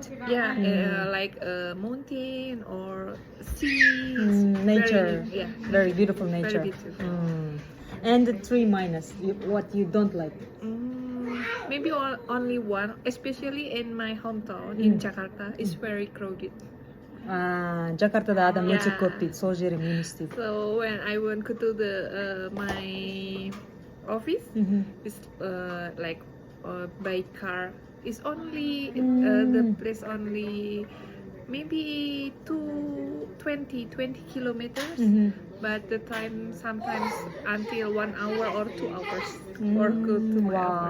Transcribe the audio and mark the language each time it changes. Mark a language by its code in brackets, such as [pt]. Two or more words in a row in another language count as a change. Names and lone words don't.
[en] yeah, like a mountain or sea. Nature. Very, Very beautiful nature. Very beautiful. And the 3 minus, what you don't like. Maybe only one, especially in my hometown in Jakarta, it's very crowded. [kk] Жакартада адам өте [en] Yeah. [kk] көп дейді, сол жері минус дейді. [en] So when I went to the my office, it's like by car. It's only the place only maybe 20 kilometers, but the time sometimes until 1 hour or 2 hours or go to my office.